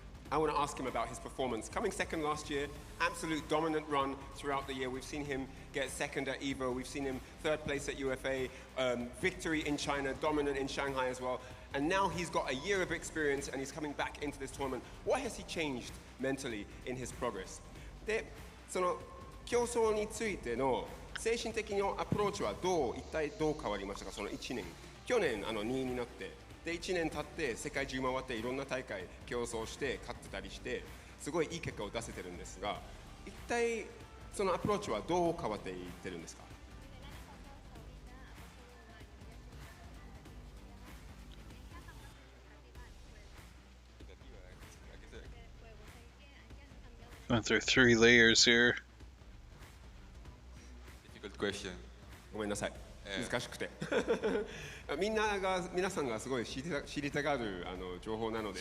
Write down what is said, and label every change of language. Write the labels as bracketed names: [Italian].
[English] I want to ask him about his performance. Coming second last year, absolute dominant run throughout the year. We've seen him get second at EVO. We've seen him third place at UFA, victory in China, dominant in Shanghai as well. And now he's got a year of experience and he's coming back into this tournament. What has he changed mentally in his progress? [Japanese] で、その競争についての精神的なアプローチは一体どう変わりましたか？その1年。去年2位になって。で1年経って世界中回っていろんな大会競争して勝ってたりしてすごいいい結果を出せてるんですが一体そのアプローチはどう変わっていってるんですか [English] ？Went through 3 layers here. Difficult question. [Japanese] ごめんなさい。難しくて皆さんがすごい知りたがる情報なので